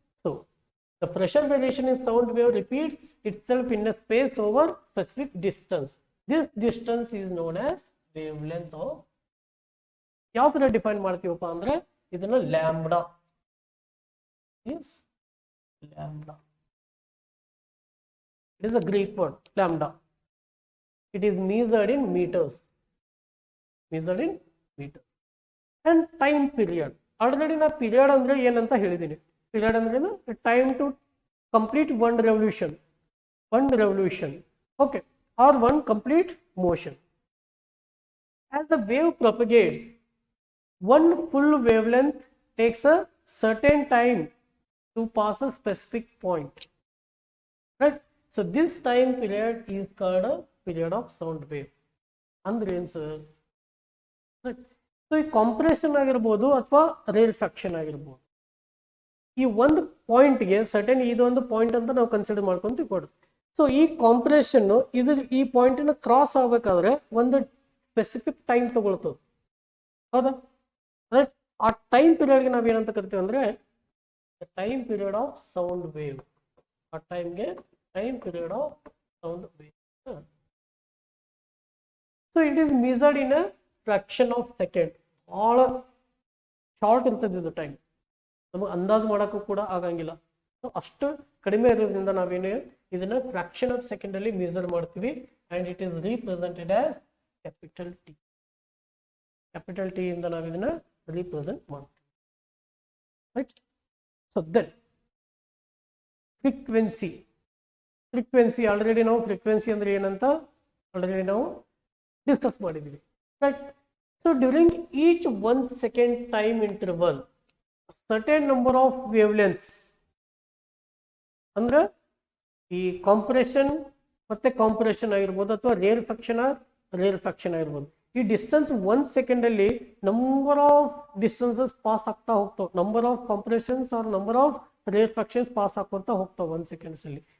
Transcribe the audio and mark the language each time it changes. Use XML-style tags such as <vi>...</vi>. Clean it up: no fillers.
<en>So the pressure variation in sound wave repeats itself in a space over specific distance. This distance is known as wavelength of.</en> <kn>ಯಾವ ತರ define ಮಾಡ್ತೀವಪ್ಪ ಅಂದ್ರೆ ಇದನ್ನ lambda</kn> <en>is lambda. It is a Greek word, lambda. It is measured in meters. Measured in meters. And time period.</en> <kn>Already na period andre ಏನಂತ ಹೇಳಿದೀನಿ.</kn> <en>Period ಅಂದ್ರೆ time to complete one revolution. One revolution. Okay. Or one complete motion. As the wave propagates, one full wavelength takes a certain time to pass a specific point, right? So this time period is called a period of sound wave.</en> <kn>Andre ಏನು</kn> <en>sir? Right?</en> <kn>So ಈ compression ಆಗಿರಬಹುದು ಅಥವಾ rarefaction ಆಗಿರಬಹುದು. ಈ ಒಂದು ಪಾಯಿಂಟ್ಗೆ certain ಇದೊಂದು point ಅಂತ ನಾವು ಕನ್ಸಿಡರ್ ಮಾಡ್ಕೊಂತ ತಿಳ್ಕೊಡು. ಸೊ ಈ ಕಾಂಪ್ರೆಷನ್ ಈ ಪಾಯಿಂಟ್ ನ ಕ್ರಾಸ್ ಆಗ್ಬೇಕಾದ್ರೆ ಒಂದು ಸ್ಪೆಸಿಫಿಕ್ ಟೈಮ್ ತಗೊಳ್ತದೆ, ಹೌದಾ? ರೈಟ್. ಆ ಟೈಮ್ ಪೀರಿಯಡ್ಗೆ ನಾವೇನಂತ ಕರಿತೀವಿ ಅಂದ್ರೆ</kn> <en>time period of sound wave.</en> <kn>ಆ ಟೈಮ್ಗೆ</kn> <en>time period of sound wave. So it is measured in a fraction of second.</en> <kn>all short ಇರ್ತದೆ ಇದು ಟೈಮ್, ನಮಗೆ ಅಂದಾಜು ಮಾಡೋಕ್ಕೂ ಕೂಡ ಆಗಂಗಿಲ್ಲ. ಸೊ ಅಷ್ಟು ಕಡಿಮೆ ಇರೋದ್ರಿಂದ ನಾವೇನು ಇದನ್ನ ಫ್ರಾಕ್ಷನ್ ಆಫ್ ಸೆಕೆಂಡ್ ಅಲ್ಲಿ ಮೆಜರ್ ಮಾಡ್ತೀವಿ.</kn> <en>and it is represented as</en> <kn>capital T. Capital T ಇಂದ ನಾವು ಇದನ್ನ ರೀಪ್ರೆಸೆಂಟ್ ಮಾಡ್ತೀವಿ, right? So then frequency already ನಾವು frequency ಅಂದ್ರೆ ಏನಂತ already ನಾವು ಡಿಸ್ಕಸ್ ಮಾಡಿದೀವಿ, right?</kn> <en>So during each 1 second time interval certain number of wavelengths</en> <kn>ಅಂದ್ರೆ ಈ ಕಾಂಪ್ರೆಷನ್ ಮತ್ತೆ ಕಾಂಪ್ರೆಷನ್ ಆಗಿರ್ಬೋದು ಅಥವಾ ರೇರ್ಫ್ಯಾಕ್ಷನ್ ಆಗಿರ್ಬೋದು, ಈ ಡಿಸ್ಟೆನ್ಸ್ 1 ಸೆಕೆಂಡ್ ಅಲ್ಲಿ ನಂಬರ್ ಆಫ್ ಡಿಸ್ಟೆನ್ಸಸ್ ಪಾಸ್ ಆಗ್ತಾ ಹೋಗ್ತಾವ, number of ಕಾಂಪ್ರೆಷನ್ಸ್ R number of ರೇರ್ಫ್ಯಾಕ್ಷನ್ಸ್ pass ಹಾಕೋತಾ ಹೋಗ್ತಾವ 1 ಸೆಕೆಂಡ್ಸ್ ಅಲ್ಲಿ.</kn>